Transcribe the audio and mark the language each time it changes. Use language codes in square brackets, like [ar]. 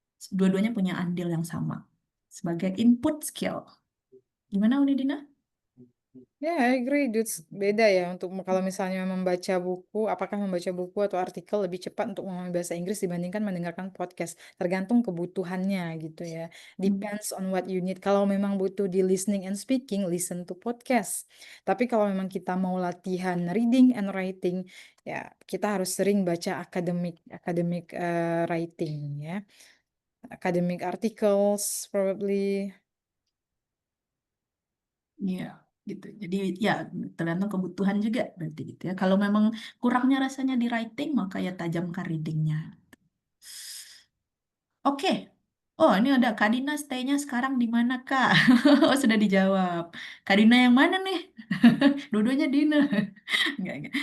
[id] Dua-duanya punya andil yang sama sebagai input skill. Gimana Unidina? [en] Ya, I agree, dudes. [id] Beda ya untuk kalau misalnya membaca buku, apakah membaca buku atau artikel lebih cepat untuk memahami bahasa Inggris dibandingkan mendengarkan podcast. Tergantung kebutuhannya gitu ya. [en] Depends on what you need. [id] Kalau memang butuh di [en] listening and speaking, listen to podcast. [id] Tapi kalau memang kita mau latihan [en] reading and writing, [id] ya kita harus sering baca academic writing ya. [en] Academic articles probably. [id] Iya, gitu. Jadi ya tergantung kebutuhan juga berarti gitu ya. Kalau memang kurangnya rasanya di writing, maka ya tajamkan readingnya. Oke, Oh, ini ada Kak Dina stay-nya sekarang di mana, Kak? Oh, sudah dijawab. Kak Dina yang mana nih? Dua-duanya Dina. Enggak.